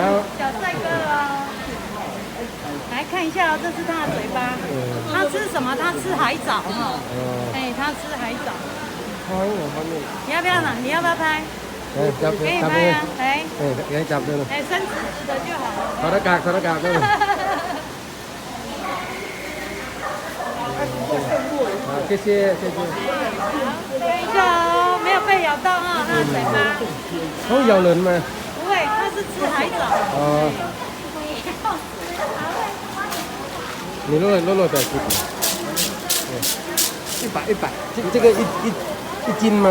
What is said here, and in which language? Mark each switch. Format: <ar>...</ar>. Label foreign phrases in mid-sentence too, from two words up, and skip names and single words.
<zh>小帅哥哦。来看一下哦，这是他的嘴巴。他吃什么？他吃海藻哈。哎，他吃海藻。你要不要拿？你要不要拍？可以拍啊，来。给他</zh> <th>จับเลย</th> <zh>哎，伸直直的就好了。</zh> <th>ถอดหน้ากากด้วย</th> <zh>好，谢谢。等一下哦，没有被咬到哈，他的嘴巴。 เขา咬人吗？不会，他是吃海藻。哦。你落80，100，这个一斤吗？</zh>